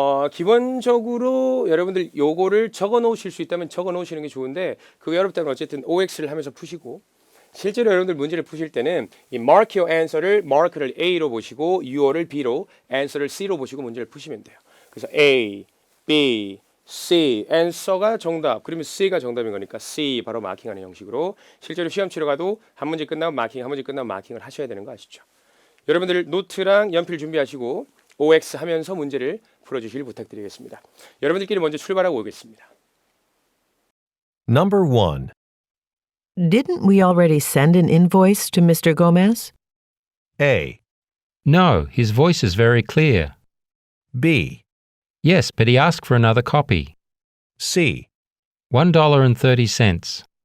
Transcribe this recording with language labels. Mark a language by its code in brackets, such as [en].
[ko] 기본적으로 여러분들 요거를 적어 놓으실 수 있다면 적어 놓으시는 게 좋은데 그게 어렵다면 어쨌든 OX를 하면서 푸시고 실제로 여러분들 문제를 푸실 때는 이 [en] mark your answer [ko] 를 mark를 A로 보시고 your를 B로 answer를 C로 보시고 문제를 푸시면 돼요. 그래서 A, B, C, answer가 정답. 그러면 C가 정답인 거니까 C 바로 마킹하는 형식으로 실제로 시험 치러 가도 한 문제 끝나면 마킹, 한 문제 끝나면 마킹을 하셔야 되는 거 아시죠? 여러분들 노트랑 연필 준비하시고 OX 하면서 문제를 풀어주시길 부탁드리겠습니다. 여러분들끼리 먼저 출발하고 오겠습니다. [en] Number 1. Didn't we already send an invoice to Mr. Gomez? A. No, his voice is very clear. B, Yes, but he asked for another copy. C. $1.30.